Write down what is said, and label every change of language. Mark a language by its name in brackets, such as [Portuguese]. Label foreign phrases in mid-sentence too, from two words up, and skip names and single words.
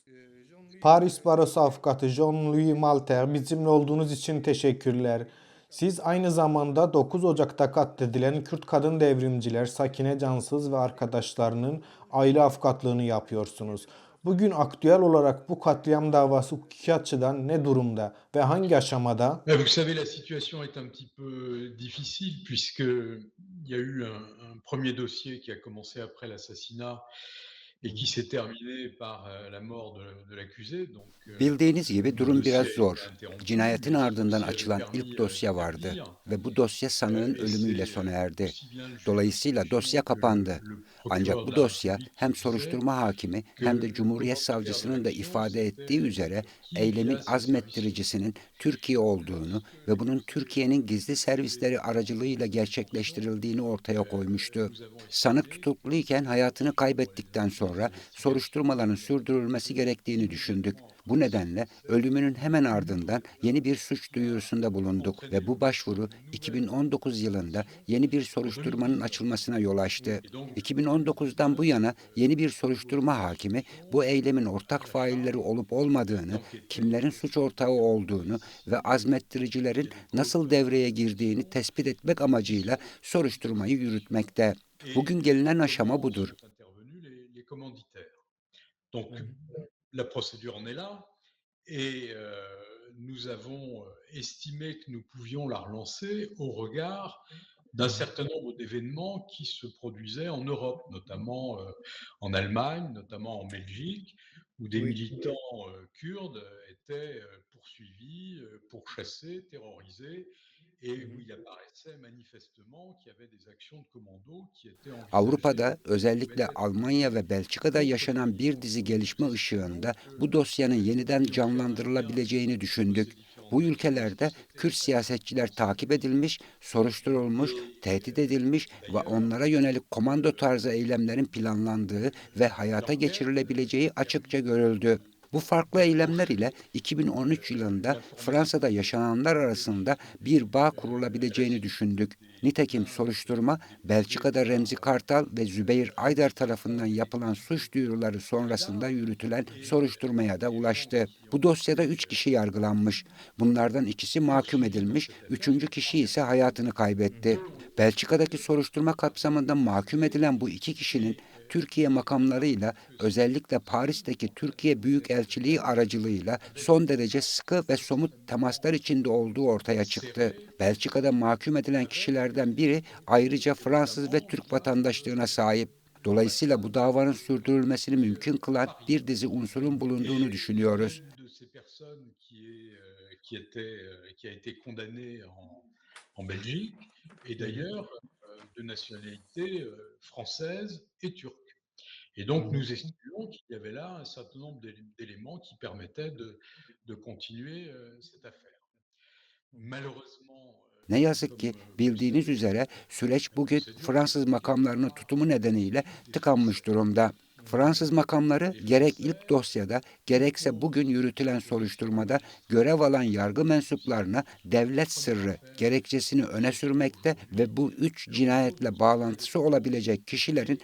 [Turkish] Paris Barosu Avukatı Jean-Louis Malter, bizimle olduğunuz için teşekkürler. Siz aynı zamanda 9 Ocak'ta katledilen Kürt kadın devrimciler Sakine Cansız ve arkadaşlarının aile avukatlığını yapıyorsunuz. Bugün aktüel olarak bu katliam davası hukuki açıdan ne durumda ve hangi aşamada? [French] Vous savez, la situation est un petit peu difficile puisqu'il y a eu un 1 dossier qui a commencé après l'assassinat et qui s'est terminé par, la mort de l'accusé. Donc, [Turkish] Bildiğiniz gibi [French] le [Turkish] durum [French] dossier [Turkish] biraz [French] a été [Turkish] zor. [French] interrompu, [Turkish] Cinayetin [French] mais ce [Turkish] ardından [French] dossier avait [Turkish] açılan [French] permis, [Turkish] ilk dosya vardı [French] d'établir, [Turkish] ve bu dosya sanığın [French] et [Turkish] ölümüyle [French] c'est, [Turkish] sona erdi. [French] aussi bien le juge [Turkish] Dolayısıyla [French] d'instruction [Turkish] dosya [French] que [Turkish] kapandı. [French] le [Turkish] Ancak [French] procureur de [Turkish] bu [French] la [Turkish] dosya [French] République qui [Turkish] hem [French] disait [Turkish] soruşturma hakimi [French] que [Turkish] hem de [French] le [Turkish] Cumhuriyet [French] commanditaire de [Turkish] Savcısının da [French] l'action, [Turkish] ifade ettiği [French] c'était [Turkish] üzere [French] qui [Turkish] eylemin [French] via ses services secrets. [Turkish] azmettiricisinin Türkiye olduğunu [French] Lorsque [Turkish] ve [French] les [Turkish] bunun [French] dossiers ont [Turkish] Türkiye'nin [French] été [Turkish] gizli [French] transférés [Turkish] servisleri [French] en [Turkish] aracılığıyla [French] Francière d'intention, [Turkish] gerçekleştirildiğini ortaya koymuştu. [French] nous avons [Turkish] Sanık [French] estimé [Turkish] tutukluyken [French] que [Turkish] hayatını [French] pour les [Turkish] kaybettikten [French] motifs [Turkish] sonra [French] d'investigation [Turkish] soruşturmaların [French] il [Turkish] sürdürülmesi [French] était [Turkish] gerektiğini düşündük. [French] immédiatement [Turkish] Bu [French] après son [Turkish] nedenle [French] décès [Turkish] ölümünün hemen ardından [French] opportun [Turkish] yeni bir suç [French] d'avoir [Turkish] duyurusunda bulunduk [French] entraîné [Turkish] ve bu [French] l'ouverture [Turkish] başvuru [French] d'une nouvelle [Turkish] 2019 yılında [French] investigation [Turkish] yeni bir [French] pour de nouveaux [Turkish] soruşturmanın [French] faits. [Turkish] açılmasına yol açtı. [French] Et donc depuis [Turkish] 2019'dan bu [French] 2019, [Turkish] yana yeni bir [French] de nouveaux [Turkish] soruşturma [French] juges [Turkish] hakimi [French] d'instruction [Turkish] bu eylemin [French] à [Turkish] ortak [French] la [Turkish] failleri [French] charge [Turkish] olup olmadığını, [French] d'enquêter [Turkish] kimlerin suç [French] sur [Turkish] ortağı [French] les [Turkish] olduğunu ve [French] 46 qui [Turkish] azmettiricilerin [French] avaient [Turkish] nasıl [French] coopéré [Turkish] devreye [French] dans [Turkish] girdiğini [French] l'action [Turkish] tespit etmek [French] et qui [Turkish] amacıyla [French] sont sous [Turkish] soruşturmayı [French] exécution. [Turkish] yürütmekte. Bugün gelinen aşama [French] Comment [Turkish] budur. [French] sont intervenus les commanditaires. Donc Hı hı. la procédure en est là et nous avons estimé que nous pouvions la relancer au regard Hı d'un hı. certain nombre d'événements qui se produisaient en Europe, notamment en Allemagne, notamment en Belgique, où des Oui. militants kurdes étaient poursuivis, pourchassés, terrorisés, Hı et où hı. il apparaissait manifestement qu'il y avait des actions de commando qui étaient envisagées [Turkish] Avrupa'da [French] et qui pouvaient [Turkish] özellikle [French] être [Turkish] Almanya ve [French] menées. [Turkish] Belçika'da [French] D'autre [Turkish] yaşanan bir [French] part, [Turkish] dizi [French] nous [Turkish] gelişme [French] estimons [Turkish] ışığında [French] que [Turkish] bu dosyanın [French] il [Turkish] yeniden [French] pouvait y avoir un lien [Turkish] canlandırılabileceğini [French] entre ces [Turkish] düşündük. [French] différentes [Turkish] Bu [French] actions parce que [Turkish] ülkelerde [French] c'était [Turkish] Kürt [French] des actions [Turkish] siyasetçiler takip [French] concertées [Turkish] edilmiş, soruşturulmuş, [French] et [Turkish] tehdit edilmiş ve [French] d'ailleurs, [Turkish] onlara yönelik komando tarzı eylemlerin planlandığı ve hayata [French] l'enquête [Turkish] geçirilebileceği [French] a [Turkish] açıkça [French] permis [Turkish] görüldü. Bu farklı eylemler ile [French] d'approcher [Turkish] 2013 yılında [French] l'information [Turkish] Fransa'da yaşananlar arasında bir bağ [French] à la [Turkish] kurulabileceğini [French] suite [Turkish] düşündük. [French] des [Turkish] Nitekim [French] plaintes [Turkish] soruşturma [French] déposées [Turkish] Belçika'da [French] par [Turkish] Remzi Kartal ve Zübeyir Aydar [French] Remzi [Turkish] tarafından [French] Kartal et [Turkish] yapılan suç duyuruları sonrasında [French] Aydar [Turkish] yürütülen [French] et [Turkish] soruşturmaya da [French] les gens [Turkish] ulaştı. [French] qui [Turkish] Bu [French] ont [Turkish] dosyada [French] été [Turkish] 3 kişi yargılanmış. Bunlardan ikisi mahkum [French] poursuivis dans [Turkish] edilmiş, [French] cette affaire [Turkish] üçüncü [French] sont [Turkish] kişi ise [French] engagés. [Turkish] hayatını kaybetti. [French] Deux ont été [Turkish] Belçika'daki [French] jugés [Turkish] soruşturma [French] par la [Turkish] kapsamında [French] Cour [Turkish] mahkum [French] d'appel [Turkish] edilen bu iki kişinin [French] et [Turkish] Türkiye [French] il est apparu [Turkish] makamlarıyla [French] que [Turkish] özellikle [French] ces [Turkish] Paris'teki Türkiye [French] enquêteurs [Turkish] Büyükelçiliği [French] belges [Turkish] aracılığıyla [French] avaient des [Turkish] son derece [French] contacts [Turkish] sıkı ve somut temaslar [French] extrêmement [Turkish] içinde olduğu ortaya çıktı. [French] serrés [Turkish] Belçika'da mahkum edilen [French] avec [Turkish] kişilerden [French] les [Turkish] biri [French] autorités [Turkish] ayrıca [French] et [Turkish] Fransız ve [French] notamment [Turkish] Türk [French] grâce [Turkish] vatandaşlığına sahip. [French] à [Turkish] Dolayısıyla bu [French] l'ambassade [Turkish] davanın [French] de la [Turkish] sürdürülmesini [French] Turquie [Turkish] mümkün [French] à [Turkish] kılan [French] Paris. [Turkish] bir dizi unsurun bulunduğunu [French] Et [Turkish] düşünüyoruz. [French] l'une de ces personnes qui a été condamnée en Belgique est Hı hı. d'ailleurs de nationalité française et turque. Et Hı donc hı. nous estimons qu'il y avait là un certain nombre d'éléments qui permettaient de continuer cette affaire. Malheureusement, [Turkish] Ne yazık [French] comme [Turkish] ki [French] vous le [Turkish] bildiğiniz [French] savez, [Turkish] üzere süreç [French] la [Turkish] bugün [French] procédure qui [Turkish] Fransız [French] était [Turkish] makamlarının [French] pas [Turkish] tutumu nedeniyle [French] suivie des [Turkish] tıkanmış [French] Français. [Turkish] durumda. Fransız makamları [French] Les [Turkish] gerek [French] Français [Turkish] ilk dosyada gerekse [French] ont [Turkish] bugün yürütülen soruşturmada görev [French] enregistré [Turkish] alan [French] dans [Turkish] yargı [French] ce dossier [Turkish] mensuplarına [French] la [Turkish] devlet [French] première [Turkish] sırrı [French] affaire [Turkish] gerekçesini [French] qui [Turkish] öne [French] est [Turkish] sürmekte ve bu [French] aujourd'hui [Turkish] üç [French] le réseau [Turkish] cinayetle [French] dont je [Turkish] bağlantısı [French] vous parlais [Turkish] olabilecek kişilerin